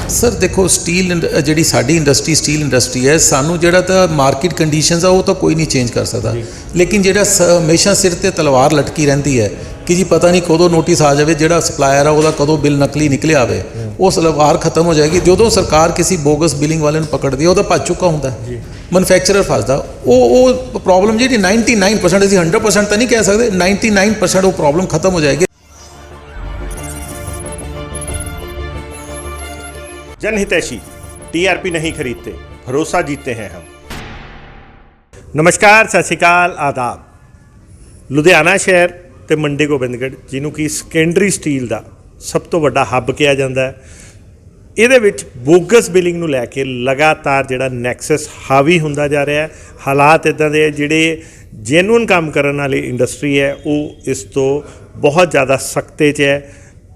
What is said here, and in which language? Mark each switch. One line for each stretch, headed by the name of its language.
Punjabi: Sir ਦੇਖੋ steel ਜਿਹੜੀ ਸਾਡੀ ਇੰਡਸਟਰੀ ਸਟੀਲ ਇੰਡਸਟਰੀ ਹੈ, ਸਾਨੂੰ ਜਿਹੜਾ ਤਾਂ ਮਾਰਕੀਟ ਕੰਡੀਸ਼ਨਸ ਆ ਉਹ ਤਾਂ ਕੋਈ ਨਹੀਂ ਚੇਂਜ ਕਰ ਸਕਦਾ, ਲੇਕਿਨ ਜਿਹੜਾ ਹਮੇਸ਼ਾ ਸਿਰ ਤੇ ਤਲਵਾਰ ਲਟਕੀ ਰਹਿੰਦੀ ਹੈ ਕਿ ਜੀ ਪਤਾ ਨਹੀਂ ਕਦੋਂ ਨੋਟਿਸ ਆ ਜਾਵੇ, ਜਿਹੜਾ ਸਪਲਾਇਰ ਆ ਉਹਦਾ ਕਦੋਂ ਬਿੱਲ ਨਕਲੀ ਨਿਕਲਿਆ ਆਵੇ, ਉਹ ਤਲਵਾਰ ਖਤਮ ਹੋ ਜਾਏਗੀ। ਜਦੋਂ ਸਰਕਾਰ ਕਿਸੇ ਬੋਗਸ ਬਿਲਿੰਗ ਵਾਲੇ ਨੂੰ ਪਕੜਦੀ ਹੈ ਉਹਦਾ ਭੱਜ ਚੁੱਕਾ ਹੁੰਦਾ, ਮੈਨੂਫੈਕਚਰਰ ਫਸਦਾ। ਉਹ ਪ੍ਰੋਬਲਮ ਜਿਹੜੀ 99% ਅਸੀਂ 100% ਤਾਂ ਨਹੀਂ ਕਹਿ ਸਕਦੇ, 99% ਉਹ ਪ੍ਰੋਬਲਮ ਖਤਮ ਹੋ ਜਾਏਗੀ।
Hindi: जनहितैषी TRP नहीं खरीदते, भरोसा जीतते हैं हम। नमस्कार, सत श्री अकाल, आदाब।
Punjabi: लुधियाना शहर ਤੇ ਮੰਡੀ ਗੋਬਿੰਦਗੜ੍ਹ ਜਿਹਨੂੰ ਕਿ ਸੈਕੰਡਰੀ ਸਟੀਲ ਦਾ ਸਭ ਤੋਂ ਵੱਡਾ ਹੱਬ ਕਿਹਾ ਜਾਂਦਾ ਹੈ, ਇਹਦੇ ਵਿੱਚ ਬੋਗਸ ਬਿਲਿੰਗ ਨੂੰ ਲੈ ਕੇ ਲਗਾਤਾਰ ਜਿਹੜਾ ਨੈਕਸਸ ਹਾਵੀ ਹੁੰਦਾ ਜਾ ਰਿਹਾ ਹੈ। ਹਾਲਾਤ ਇੱਦਾਂ ਦੇ ਜਿਹੜੇ ਜੈਨੂਇਨ ਕੰਮ ਕਰਨ ਵਾਲੀ ਇੰਡਸਟਰੀ ਹੈ ਉਹ ਇਸ ਤੋਂ ਬਹੁਤ ਜ਼ਿਆਦਾ ਸਖਤੇ 'ਚ ਹੈ।